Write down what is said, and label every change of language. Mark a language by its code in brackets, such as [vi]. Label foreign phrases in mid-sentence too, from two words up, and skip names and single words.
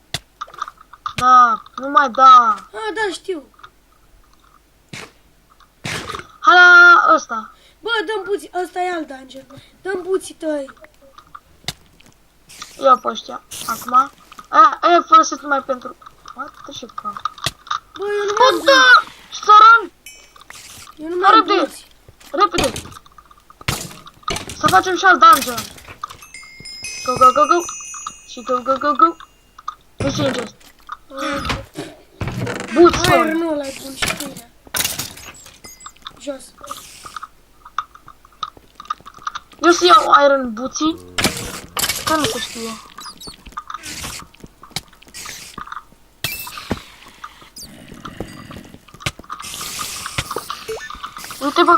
[ro] Da, nu mai da! Ah, da, știu. Hai la ăsta! Bă, dă-mi buții. Ăsta e alt dungeon. Dă-mi buții tăi. Ia pe ăștia. Acum. Aia folosesc numai pentru... [en] What the shit, [ro] bă? Bă, eu nu mai am Bă, da! Sărăn! Eu nu mai am Repede! buții. Repede! Să facem și alt dungeon! [en] Go, go, go, go! Și go, go, go, go! [ro] Nu știu ce este. Boots, Aer sorry. nu ăla-i bun și pâinea. Jos. Eu să iau [en] iron boots-ii. [ro] Că nu se știe. Uite, bă.